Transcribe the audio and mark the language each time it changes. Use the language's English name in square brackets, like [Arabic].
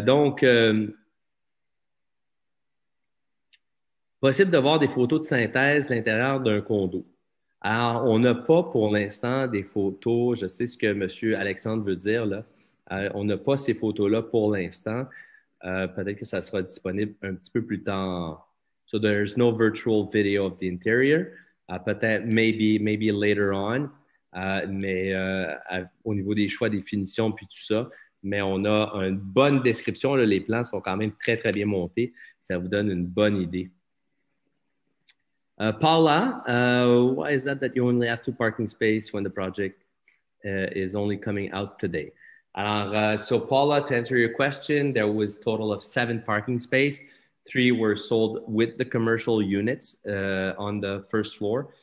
[French] Donc, possible de voir des photos de synthèse à l'intérieur d'un condo. Alors, on n'a pas pour l'instant des photos, je sais ce que M. Alexandre veut dire, là. On n'a pas ces photos-là pour l'instant. Peut-être que ça sera disponible un petit peu plus tard. [English] So there's no virtual video of the interior. [French] Peut-être [English] maybe later on. [French] Mais au niveau des choix des finitions puis tout ça, mais on a une bonne description. Là, les plans sont quand même très, très bien montés. Ça vous donne une bonne idée. [English] Paula, why is that you only have 2 parking spaces when the project is only coming out today? So Paula, to answer your question, there was a total of 7 parking spaces. 3 were sold with the commercial units on the first floor.